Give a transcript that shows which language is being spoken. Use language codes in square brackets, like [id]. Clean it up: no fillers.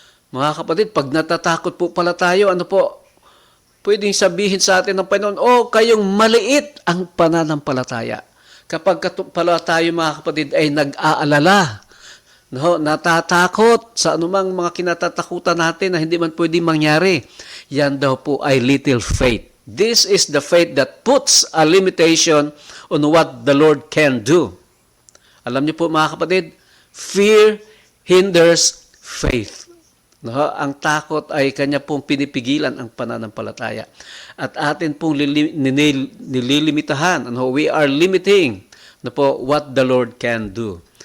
[tl] Mga kapatid, pag natatakot po pala tayo, pwedeng sabihin sa atin ng Panginoon, kayong maliit ang pananampalataya. Kapag pala tayo, mga kapatid, ay nag-aalala, natatakot sa anumang mga kinatatakutan natin na hindi man pwedeng mangyari, yan daw po ay [en] little faith. This is the faith that puts a limitation on what the Lord can do. [tl] Alam niyo po, mga kapatid, [en] fear hinders faith. [tl] No, ang takot ay kanya pong pinipigilan ang pananampalataya. At atin pong nililimitahan. Ano, [en] we are limiting [tl] na po [en] what the Lord can do.